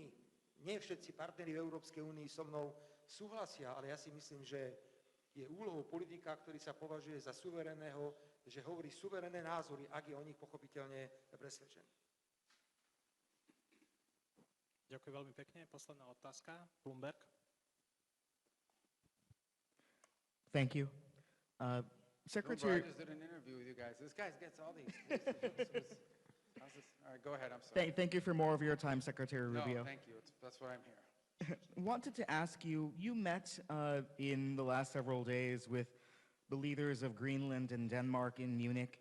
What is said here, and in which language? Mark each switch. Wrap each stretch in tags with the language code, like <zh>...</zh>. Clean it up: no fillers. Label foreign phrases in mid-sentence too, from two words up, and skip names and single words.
<sk>Nie všetci partneri v Európskej únii so mnou súhlasia, ale ja si myslím, že je úlohou politika, ktorý sa považuje za suverénneho, že hovorí suverénne názory, ak je o nich pochopiteľne presvedčený. Ďakujem veľmi pekne. Posledná otázka. Bloomberg.</sk> <en>Thank you. Secretary... I just did an interview with you guys. This guy gets all the exclusives. All right, go ahead. I'm sorry. Thank you for more of your time, Secretary Rubio. No, thank you. That's why I'm here. Wanted to ask you, you met in the last several days with the leaders of Greenland and Denmark in Munich.</en>